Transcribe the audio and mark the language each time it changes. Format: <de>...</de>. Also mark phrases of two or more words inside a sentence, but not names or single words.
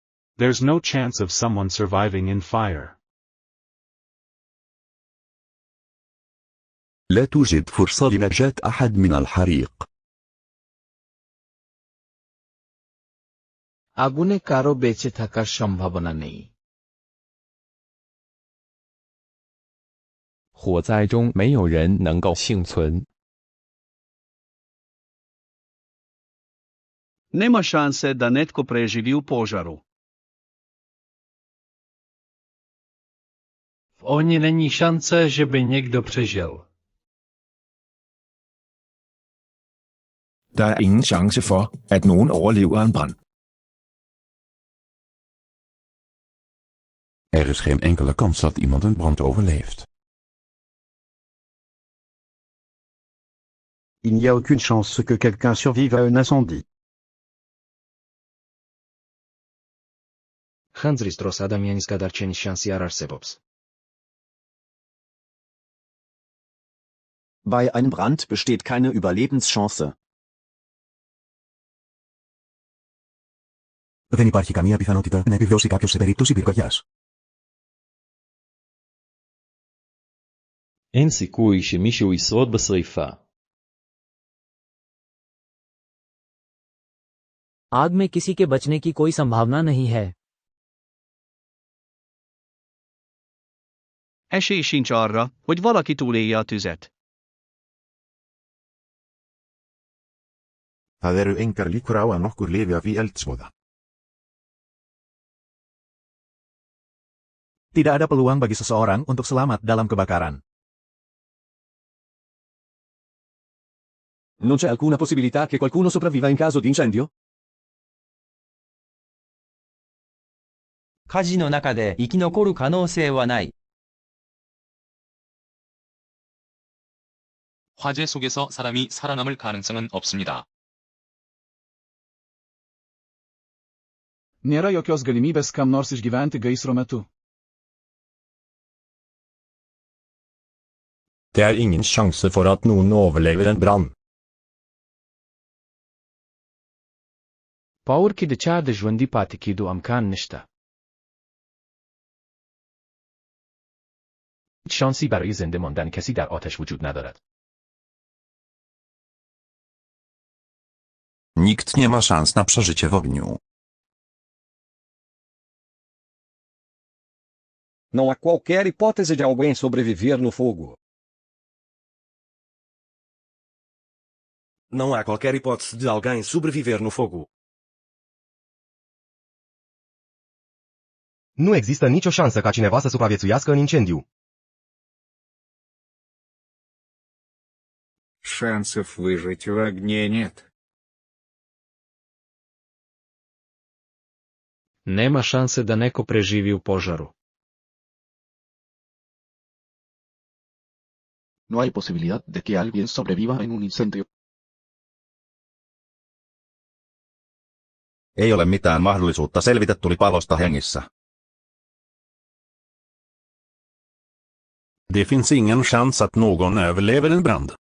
<en>There's no chance of someone surviving in fire.</en> <ar>لا توجد فرصة لنجاة أحد من الحريق.</ar> <bn>আগুনে কারো বেঁচে থাকার সম্ভাবনা নেই।</bn> <zh>火灾中没有人能够幸存。</zh> <hr>Nема šanse, da netko preživi u požaru.</hr> <cs>V ohni není šance, že by někdo přežil.</cs> <da>Der er ingen chance for, at nogen overlever en brand.</da> <nl>Er is geen enkele kans dat iemand een brand overleeft.</nl> <fr>Il n'y a aucune chance que quelqu'un survive à un incendie.</fr> <ka>ხანძრის დროს ადამიანის გადარჩენის შანსი არ არსებობს.</ka> <de>Bei einem Brand besteht keine Überlebenschance.</de> <el>Δεν υπάρχει καμία πιθανότητα να επιβιώσει κάποιος σε περίπτωση πυρκαγιάς.</el> <he>אין סיכוי שמישהו ישרוד בשריפה.</he> <hi>आग में किसी के बचने की कोई संभावना नहीं है.</hi> <hu>Esély sincs arra, hogy valaki túlélje a tüzet.</hu> <is>Það eru engar líkur á að nokkur lifi af í eldsvoða.</is> <id>Tidak ada peluang bagi seseorang untuk selamat dalam kebakaran.</id> <it>Non c'è alcuna possibilità che qualcuno sopravviva in caso di incendio?</it> <ja>火事の中で生き残る可能性はない。</ja> <ko>화재 속에서 사람이 살아남을 가능성은 없습니다.</ko> <lt>Nėra jokios galimybės kam nors išgyventi gaisro metu.</lt> <no>Det er ingen sjanse for at noen overlever en brann.</no> <ps>په اور کې د چا د ژوندي پاتې کېدو امکان نشته.</ps> <fa>هیچ شانسی برای زنده ماندن کسی در آتش وجود ندارد.</fa> <pl>Nikt nie ma szans na przeżycie w ogniu.</pl> <pt>Não há qualquer hipótese de alguém sobreviver no fogo. Não há qualquer hipótese de alguém sobreviver no fogo.</pt> <ro>Nu există nicio șansă ca cineva să supraviețuiască în incendiu.</ro> <ru>Шансов выжить в огне нет.</ru> <sr>Нема шансе да неко преживи у пожару.</sr> <es>No hay posibilidad de que alguien sobreviva en un incendio.</es> <fi>Ei ole mitään mahdollisuutta selvitä tulipalosta hengissä.</fi> <sv>Det finns ingen chans att någon överlever en brand.</sv>